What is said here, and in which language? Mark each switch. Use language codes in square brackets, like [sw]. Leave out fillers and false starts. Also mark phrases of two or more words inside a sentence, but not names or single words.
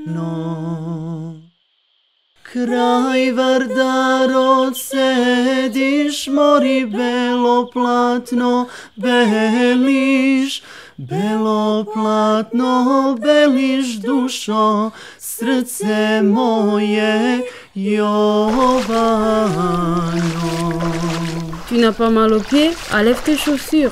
[mk] Крај Вардарод седиш, мори бело платно белиш, бело платно белиш душо, срце мое Јовано. [fr] Tu n'as pas mal aux pieds? Enlève tes chaussures.